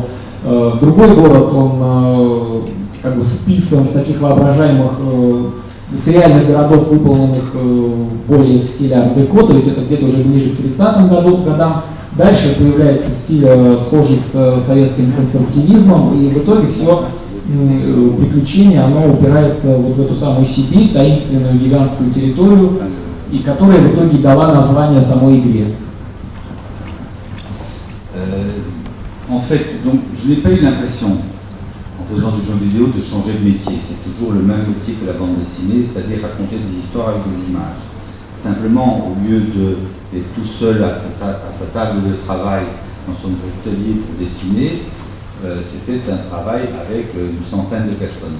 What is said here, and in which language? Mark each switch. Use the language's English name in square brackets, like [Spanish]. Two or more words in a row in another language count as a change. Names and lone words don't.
[Russian] Другой город, он как бы списан с таких воображаемых, с реальных городов, выполненных более в стиле Ар-Деко, то есть это где-то уже ближе к 30-м годам. Дальше появляется стиль, схожий с советским конструктивизмом, и в итоге все приключение, оно упирается вот в эту самую Сибирь, таинственную гигантскую территорию, и которая в итоге дала название самой игре. [French] En fait, donc, je n'ai pas eu l'impression, en faisant du jeu vidéo, de changer de métier. C'est toujours le même métier que la bande dessinée, c'est-à-dire raconter des histoires avec des images. Simplement, au lieu d'être tout seul à sa table de travail dans son atelier pour dessiner, c'était un travail avec une centaine de personnes.